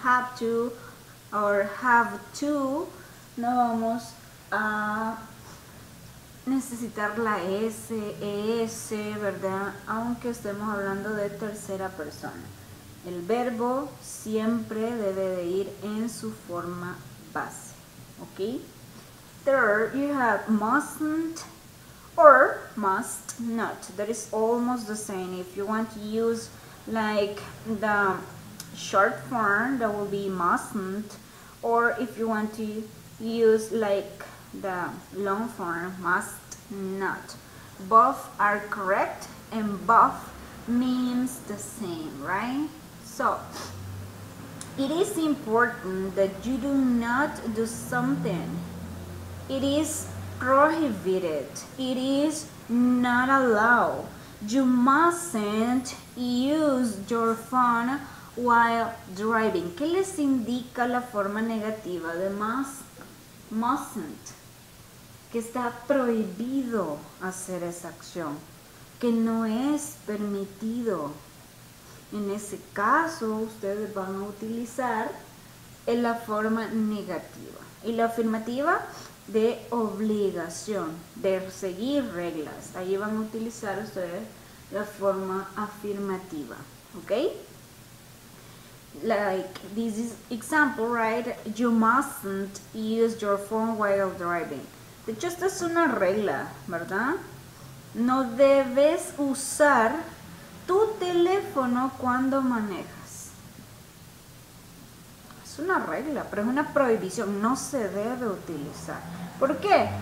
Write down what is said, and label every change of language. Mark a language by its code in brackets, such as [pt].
[en] Have to or have to, [es] no vamos a necesitar la S, ES, ¿verdad? Aunque estemos hablando de tercera persona. El verbo siempre debe de ir en su forma base, ¿ok? [en] Third, you have mustn't or must not. That is almost the same. If you want to use like the short form, that will be mustn't. Or if you want to use like the long form, must not. Both are correct and both means the same, right? So it is important that you do not do something. It is prohibited. It is not allowed. You mustn't use your phone while driving. [es] ¿Qué les indica la forma negativa de mustn't? Que está prohibido hacer esa acción, que no es permitido. En ese caso, ustedes van a utilizar en la forma negativa. Y la afirmativa de obligación, de seguir reglas. Ahí van a utilizar ustedes la forma afirmativa. ¿Ok? [en] Like this is example, right? You mustn't use your phone while driving. [es] De hecho, esta es una regla, ¿verdad? No debes usar tu teléfono cuando manejas. Es una regla, pero es una prohibición. No se debe utilizar. ¿Por qué?